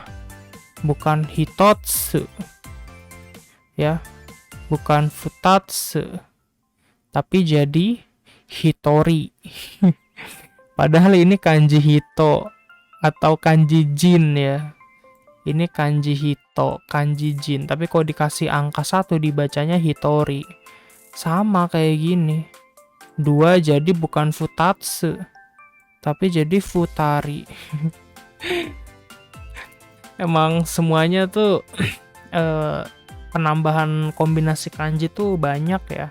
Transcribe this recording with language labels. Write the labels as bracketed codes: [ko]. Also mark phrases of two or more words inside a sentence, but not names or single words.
[id] Bukan hitotsu ya, bukan futatsu, tapi jadi hitori. Padahal ini kanji hito atau kanji jin ya. Ini kanji hito, kanji jin, tapi kalau dikasih angka 1 dibacanya hitori. Sama kayak gini. 2 jadi bukan futatsu, tapi jadi futari. Emang semuanya tuh penambahan kombinasi kanji tuh banyak ya.